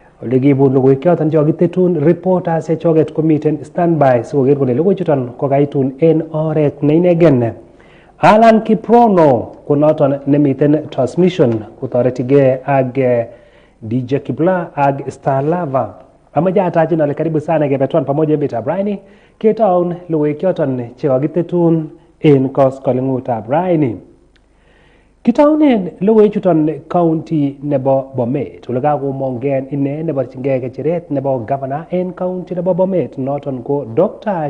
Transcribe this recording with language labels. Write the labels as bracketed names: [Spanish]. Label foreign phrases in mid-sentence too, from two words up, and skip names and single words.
[Kalenjin] ole kibun logoiwek choton chekokitetun reporters chechoket komiten standby sikoker kole logoiwechuton kokaitun en oret neinegen. Alan Kiprono ko noton nemiten transmission kotoretigei ak DJ Kibla ak Starlava. Amache atachin ale [Swahili] karibu sana [Kalenjin] kebetwan pamoja emetab raini ketaun logoiwek choton chekokitetun en koskoleng'utab raini. Kitaunen logoiwechuton county nebo Bomet ole kakomong'en ine neborchingei kecheret nebo governor en county nebo Bomet noton ko Dr.